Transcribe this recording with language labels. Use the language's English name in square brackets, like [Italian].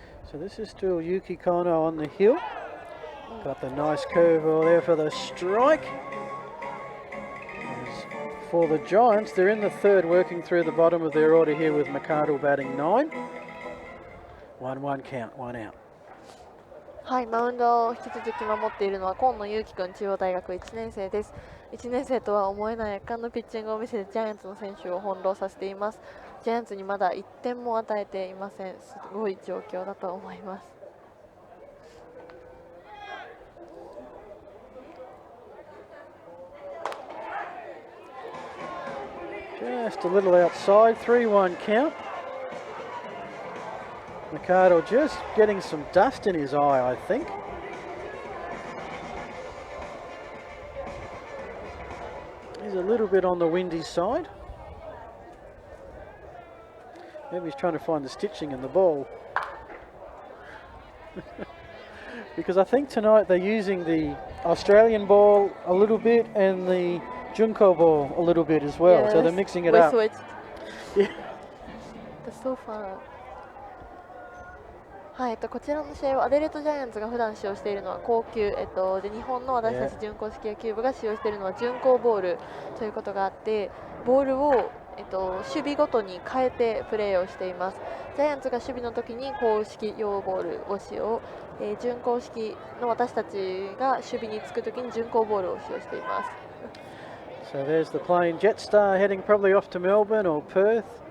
[English] So this is still Yuki Kono on the hill. Got the nice curveball there for the strike. As for the Giants, they're in the third, working through the bottom of their order here with McArdle batting 9. 1-1 count, 1 out. [Japanese] はい、マウンドを引き続き守っているのは今野裕貴君、中央大学1年生です。 1年生とは思えない圧巻のピッチングを見せてジャイアンツの選手を翻弄させています。ジャイアンツにまだ1点も与えていません。すごい状況だと思います。 [English] Just a little outside, 3-1 count. McArdle just getting some dust in his eye, I think. He's a little bit on the windy side. Maybe he's trying to find the stitching in the ball. Because I think tonight they're using the Australian ball a little bit and the Junko ball a little bit as well, so they're mixing it up. We switched. Yeah. That's so fun. [Japanese] はい、こちらの試合はアデレードジャイアンツが普段使用しているのは高級、で日本の私たち準硬式野球部が使用しているのは準硬ボールということがあって、ボールを、守備ごとに変えてプレーをしています。ジャイアンツが守備の時に硬式用ボールを使用、準硬式の私たちが守備につく時に準硬ボールを使用しています。 [English] So there's the plane Jetstar heading probably off to Melbourne or Perth.